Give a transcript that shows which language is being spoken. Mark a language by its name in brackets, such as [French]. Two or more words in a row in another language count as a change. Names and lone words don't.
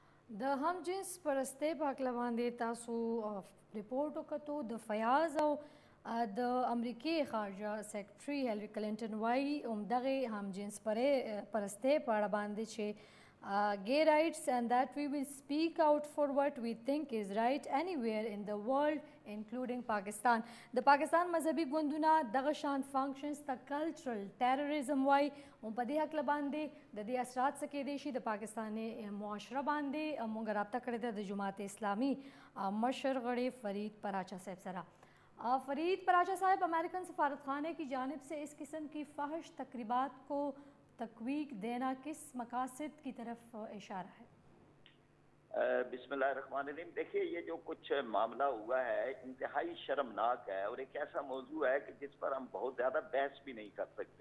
[Pashto] د هم جنس پرستۍ په هکله باندې تاسو ریپورټ وکړو د فیاض او د امریکای خارجه سیکرټري هیلری کلنټن وایي همدغه هم جنس پرستۍ په اړه باندې چې [English] gay rights and that we will speak out for what we think is right anywhere in the world including Pakistan. [Pashto] د پاکستان مذهبي ګوندونه دغه شان فنکشنز ته [English] cultural terrorism [Pashto] وایي او په دې هکله باندې د دې اثرات څه کیدای شي د پاکستاني معاشره باندې موږ رابطه کړې ده د جماعت اسلامي مشر غړي فرید پراچا صاحب سره. [Urdu] فرید پراچا صاحب، امریکن سفارت خانے کی جانب سے اس قسم کی فحش تقریبات کو تقویق دینا کس مقاصد کی طرف اشارہ ہے؟ [Arabic] بسم اللہ الرحمن الرحیم. [Urdu] دیکھیے، یہ جو کچھ معاملہ ہوا ہے انتہائی شرمناک ہے اور ایک ایسا موضوع ہے کہ جس پر ہم بہت زیادہ بحث بھی نہیں کر سکتے.